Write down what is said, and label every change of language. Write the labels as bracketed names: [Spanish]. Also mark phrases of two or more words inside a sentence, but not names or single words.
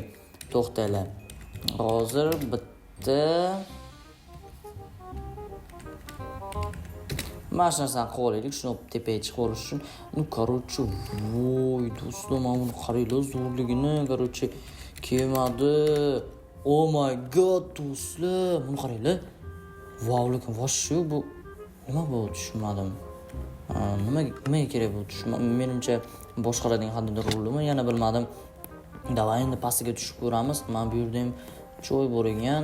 [Uzbek] To'xtanglar. Hozir bitta mana shu narsani qilib olaylik, shuni tepaga chiqib olish uchun. Короче, voy, do'stlar, mana buni qaranglar, zo'rligini, короче, kelmadi. [English] Oh my god, [Uzbek] do'stlar, buni qaranglar. Wow, lekin vosh bu nima bu, tushunmadim. Nimaga kerak bu, tushunmadim. Menimcha boshqalarning qandaydir rolimi, yana bilmadim. Davay endi pastiga tushib ko'ramiz. Mana bu yerda ham choy bor ekan.